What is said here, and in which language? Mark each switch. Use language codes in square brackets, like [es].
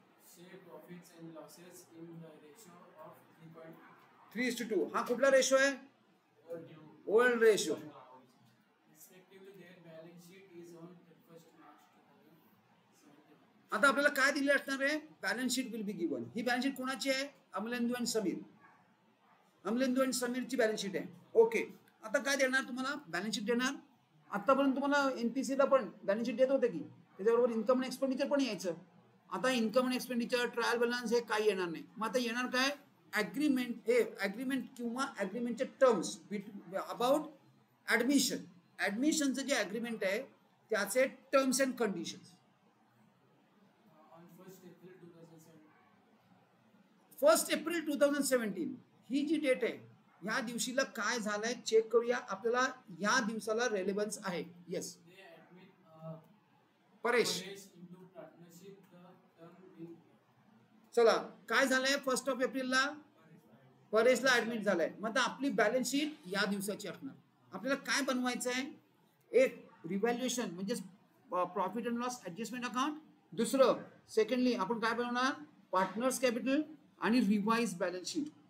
[en] share profits and losses in the ratio of [mr] 3:2. हा कुठला ratio आहे? Old ratio. [en] respectively. Their balance sheet is on 31st March 2017. [mr] आता आपल्याला काय दिले असणार आहे? [en] Balance sheet will be given. [mr] He balance sheet कोणाची आहे? अमलेंदू आणि समीर. अमलेंदू आणि समीरची बॅलन्स शीट आहे. ओके, आता काय देणार तुम्हाला? बॅलन्स शीट देणार. आतापर्यंत तुम्हाला एनपीसीला पण बॅलन्स शीट देत होते की, त्याच्याबरोबर इन्कम आणि एक्सपेंडिचर पण यायचं. आता इन्कम आणि एक्सपेंडिचर, ट्रायल बॅलन्स हे काही येणार नाही. मग आता येणार काय? ॲग्रीमेंट. हे ॲग्रीमेंट किंवा ॲग्रीमेंटचे टर्म्स अबाउट ॲडमिशन. ॲडमिशनचं जे ॲग्रीमेंट आहे त्याचे terms and conditions. [en] On 1st April 2017. [mr] 1 April 2017 he G date आहे, ह्या दिवशीला काय झालंय चेक करूया. आपल्याला ह्या दिवसाला रेलेव्हन्स आहे. [en] Yes They admit Paresh. into partnership the term in. [mr] चला, काय झालंय 1 एप्रिलला? परेशला ऍडमिट झालंय. मग आता आपली बॅलन्स शीट या दिवसाची असणार. आपल्याला काय बनवायचं आहे? एक रिव्हॅल्युएशन म्हणजे profit and loss adjustment account. दुसरं सेकंडली आपण काय बनवणार? पार्टनर्स कॅपिटल आणि रिवाइज बॅलन्स शीट.